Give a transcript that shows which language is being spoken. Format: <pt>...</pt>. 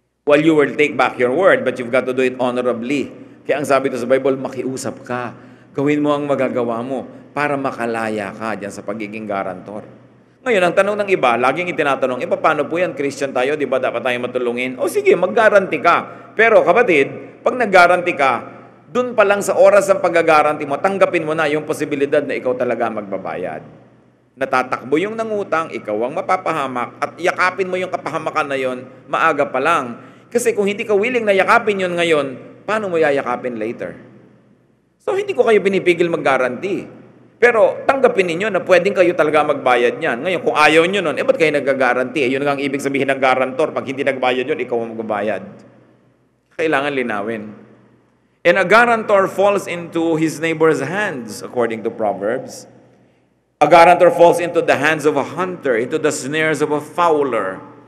<en>Well, you will take back your word, but you've got to do it honorably.</en> <tl>Kaya ang sabi ito sa Bible, makiusap ka. Gawin mo ang magagawa mo para makalaya ka dyan sa pagiging garantor. Ngayon, ang tanong ng iba, laging itinatanong, paano po yan? Christian tayo, di ba dapat tayo matulungin? O sige, mag-guarantee ka. Pero kapatid, pag nag-guarantee ka, dun pa lang sa oras ng pag-guarantee mo, tanggapin mo na yung posibilidad na ikaw talaga magbabayad. Natatakbo yung nangutang, ikaw ang mapapahamak, at yakapin mo yung kapahamakan na yon maaga pa lang. Kasi kung hindi ka willing na yakapin yun ngayon, paano mo yayakapin later? So, hindi ko kayo pinipigil mag-guarantee. Pero tanggapin ninyo na pwedeng kayo talaga magbayad niyan. Ngayon, kung ayaw nyo nun, ba't kayo nag-guarantee? Yun ang ibig sabihin ng guarantor. Pag hindi nagbayad yun, ikaw ang magbabayad. Kailangan linawin.</tl> <en>And a guarantor falls into his neighbor's hands, according to Proverbs. A guarantor falls into the hands of a hunter, into the snares of a fowler.</en>